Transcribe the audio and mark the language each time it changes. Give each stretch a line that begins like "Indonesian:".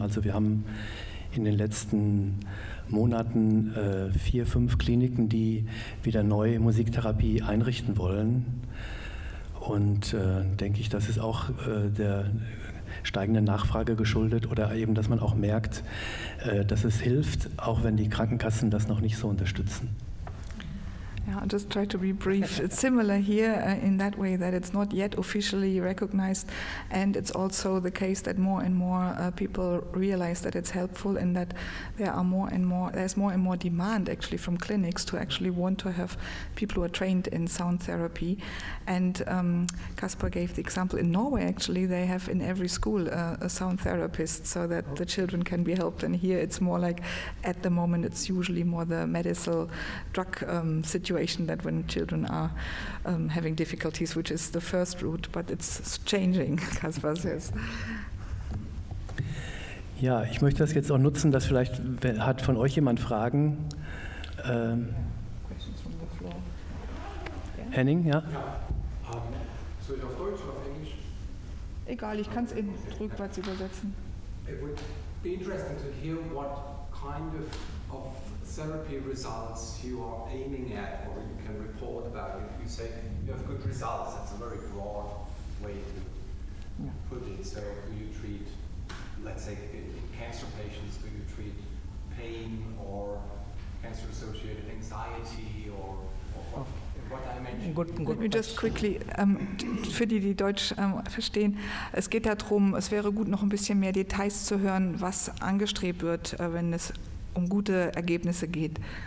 German: Also wir haben in den letzten Monaten 4, 5 Kliniken, die wieder neu Musiktherapie einrichten wollen. Und denke ich, das ist auch der steigenden Nachfrage geschuldet oder eben, dass man auch merkt, dass es hilft, auch wenn die Krankenkassen das noch nicht so unterstützen.
English: Yeah, I'll just try to be brief. It's similar here in that way that it's not yet officially recognized, and it's also the case that more and more people realize that it's helpful, and that there's more and more demand actually from clinics to actually want to have people who are trained in sound therapy. And Caspar gave the example in Norway. Actually, they have in every school a sound therapist, so that the children can be helped. And here it's more like, at the moment, it's usually more the medical drug situation, that when children are having difficulties, which is the first route, but it's changing, Caspar says.
German: Ja, ich möchte das jetzt auch nutzen, dass vielleicht hat von euch jemand Fragen.
English: Questions from the floor. Yeah.
German: Henning, ja? Soll ich auf Deutsch oder auf Englisch? Egal, ich kann es in rückwärts übersetzen.
English: It would be interesting to hear what kind of of therapy results you are aiming at or you can report about? If you say you have good results, that's a very broad way to put it. So do you treat, let's say, in cancer patients, do you treat pain or cancer-associated anxiety or in what dimension?
German: Let me just quickly, für die Deutsch verstehen, es geht darum, es wäre gut, noch ein bisschen mehr Details zu hören, was angestrebt wird, wenn es um gute Ergebnisse geht.